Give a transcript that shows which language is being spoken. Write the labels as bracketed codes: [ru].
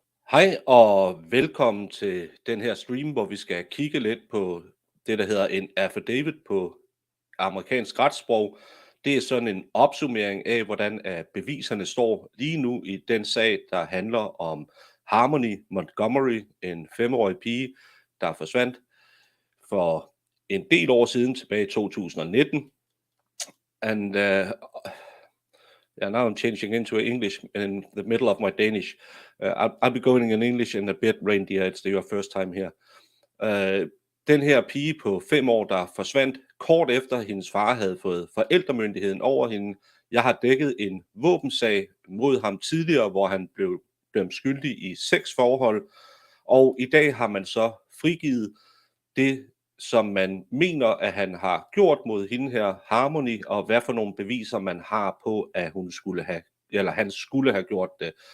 [da] Hej og velkommen til den her stream, hvor vi skal kigge lidt på det, der hedder en affidavit på amerikansk retssprog. Det er sådan en opsummering af, hvordan beviserne står lige nu i den sag, der handler om Harmony Montgomery, en 5-årig pige, der forsvandt for en del år siden, tilbage i 2019. [en] And yeah, now I'm changing into English in the middle of my Danish. I'll be going in English in a bit, Reindeer. It's your first time here. [da] Den her pige på 5 år, der forsvandt kort efter hendes far havde fået forældremyndigheden over hende. Jeg har dækket en våbensag mod ham tidligere, hvor han blev dømt skyldig i 6 forhold. Og i dag har man så frigivet det, som man mener, at han har gjort mod hende her, Harmony, og hvad for nogle beviser man har på, at hun skulle have, eller han skulle have gjort det.